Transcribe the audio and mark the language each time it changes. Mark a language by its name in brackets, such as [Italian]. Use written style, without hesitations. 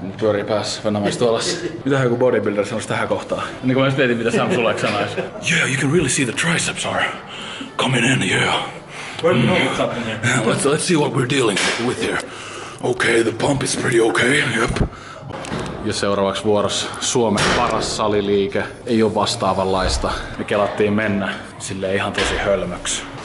[Finnish] Pyörii päässä, Venämäistä alas. Mitähän joku bodybuilder sanoisi tähän kohtaan? Niin kuin mä mietin, mitä Sam Sulek sanoisi. [English] Yeah, you can really see the triceps are coming in, yeah. Let's see what we're dealing with here. Okay, the pump is pretty okay, yep. [Finnish] Ja seuraavaksi vuorossa Suomen paras saliliike. Ei oo vastaavanlaista. Me kelattiin mennä silleen ihan tosi hölmöksi.